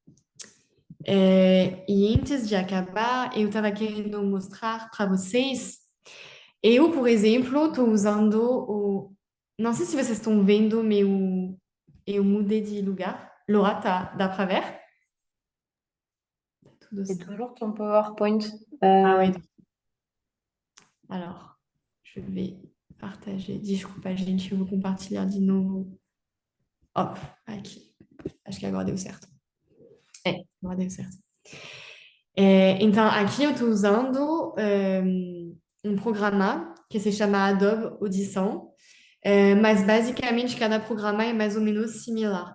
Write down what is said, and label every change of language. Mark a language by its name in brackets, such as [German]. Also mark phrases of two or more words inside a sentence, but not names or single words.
[Portuguese] E antes de acabar, eu estava querendo mostrar para vocês. Eu, por exemplo, estou usando o. Não sei se vocês estão vendo, mas eu mudei de lugar. Laura, dá para ver? Tudo [French] C'est [Portuguese] certo. [French] toujours ton PowerPoint. Ah oui. Alors, je vais partager. [Portuguese] Desculpa, gente, eu vou compartilhar de novo. Ó, aqui. Acho que agora deu certo. Agora deu certo. Então, aqui eu estou usando um programa que se chama Adobe Audition, mas basicamente cada programa é mais ou menos similar.